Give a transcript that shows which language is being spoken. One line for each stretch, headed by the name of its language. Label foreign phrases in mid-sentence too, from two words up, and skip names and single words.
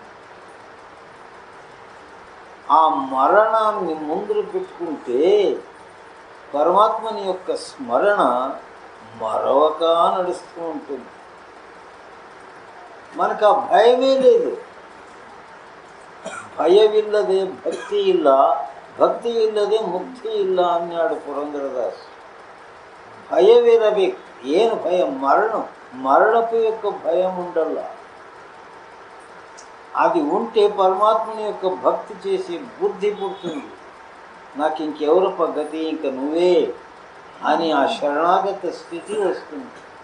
Telugu: ఆ మరణాన్ని ముందు పెట్టుకుంటే పరమాత్మని యొక్క స్మరణ మరొక నడుస్తూ ఉంటుంది. మనకు ఆ భయమే లేదు.
Kannada: ಭಯವಿಲ್ಲದೆ ಭಕ್ತಿ ಇಲ್ಲ, ಭಕ್ತಿ ಇಲ್ಲದೆ ಮುಕ್ತಿ ಇಲ್ಲ
Telugu: అన్నాడు పురందరదాస్.
Kannada: ಭಯವಿರಬೇಕು. ಏನು ಭಯ?
Telugu: మరణపు యొక్క భయం ఉండల్ల. అది ఉంటే పరమాత్మని యొక్క భక్తి చేసి బుద్ధి పుడుతుంది. నాకు ఇంకెవరు పద్ధతి, ఇంక నువ్వే అని ఆ శరణాగత స్థితి వస్తుంది.